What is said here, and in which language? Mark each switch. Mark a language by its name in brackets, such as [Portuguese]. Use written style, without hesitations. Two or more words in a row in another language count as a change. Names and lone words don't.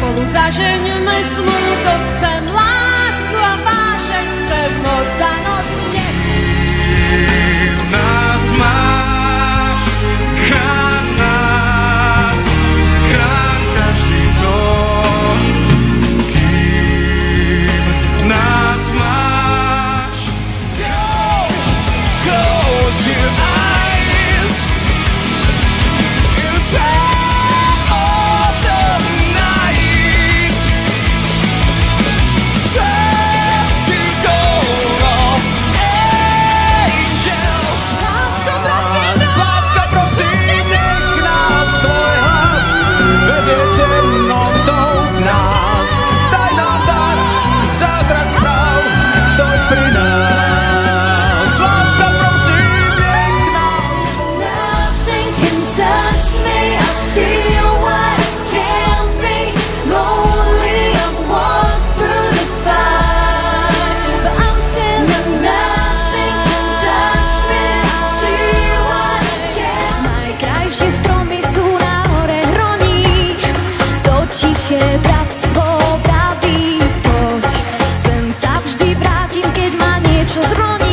[Slovak] Zažeňme smútok, chcem lásku a vášeň, chcem oddanosť nech. Nás máš, chráň nás, chráň každý dom, kým nás máš. [English] Close your eyes in the pain of the night. Turn to gold of angels. [Slovak] Láska, prosím, nech nás tvoj hlas vedie temnotou v nás. Daj nám dar, zázrak správ, stoj pri nás. Láska, prosím, nech nás. [English] Nothing can touch me. I see what can't be. Lonely, I've walked through the fire, but I'm still nothing can touch me. I see what can't be. [Slovak] Najkrajšie stromy sú na hore hroní, to tiché bratstvo praví. Poď, sem sa vždy vrátim, keď ma niečo zroní.